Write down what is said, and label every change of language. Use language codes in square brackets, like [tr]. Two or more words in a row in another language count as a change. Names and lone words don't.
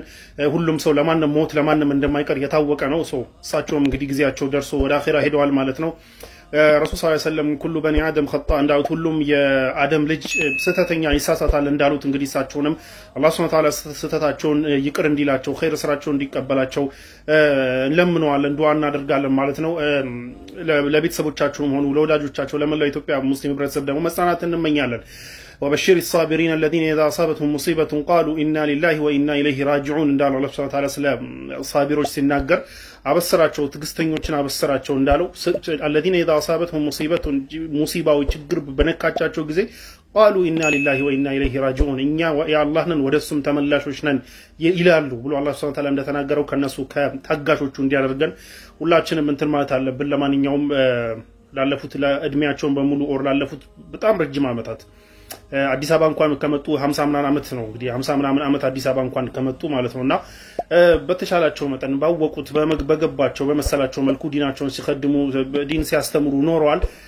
[am] ሁሉም ሰው ለማንም ሞት ለማንም እንደማይቀር የታወቀ ነው። እሳቸውም እንግዲህ ጊዜያቸው ደርሶ ወደ አኺራ ሄደዋል ማለት ነው። ረሱል [ar] صلى الله عليه وسلم كل بني آدم خطاء [am] እንዳሉት ሁሉም የአደም ልጅ ስህተተኛ ይሳሳታል እንዳሉት እንግዲህ እሳቸውንም አላህ [ar] سبحانه وتعالى [am] ስህተታቸውን ይቅር እንዲላቸው ኸይር ስራቸውን እንዲቀበላቸው እንለምነዋለን፣ ዱዓ እናደርጋለን ማለት ነው። ለቤተሰቦቻቸውም ሆኑ ለወዳጆቻቸው ለመላው ኢትዮጵያ ሙስሊም ህብረተሰብ ደግሞ መጽናናትን እንመኛለን። [ar] وبشر الصابرين الذين إذا أصابتهم مصيبة قالوا إنا لله وإنا إليه راجعون [am] እንዳለው አላህ [ar] سبحانه وتعالى [am] ስለ ሳቢሮች ሲናገር አበሰራቸው ትግስተኞችን አበሰራቸው እንዳለው [ar] الذين إذا أصابتهم [am] ሙሲባው ችግር በነካቻቸው ጊዜ [ar] قالوا إنا لله وإنا إليه راجعون [am] እኛ የአላህ ነን ወደሱም ተመላሾች ነን ይላሉ ብሎ አላህ [ar] سبحانه وتعالى [am] እንደተናገረው ከነሱ ከታጋሾቹ እንዲያደርገን ሁላችንም እንትን ማለት አለብን። ለማንኛውም ላለፉት ለእድሜያቸውን በሙሉ ላለፉት በጣም ረጅም ዓመታት አዲስ አበባ እንኳን ከመጡ 50 ምናምን ዓመት ነው እንግዲህ 50 ምናምን ዓመት አዲስ አበባ እንኳን ከመጡ ማለት ነውና በተሻላቸው መጠን ባወቁት በገባቸው በመሰላቸው መልኩ ዲናቸውን ሲخدሙ ዲን ሲያስተምሩ ኖረዋል።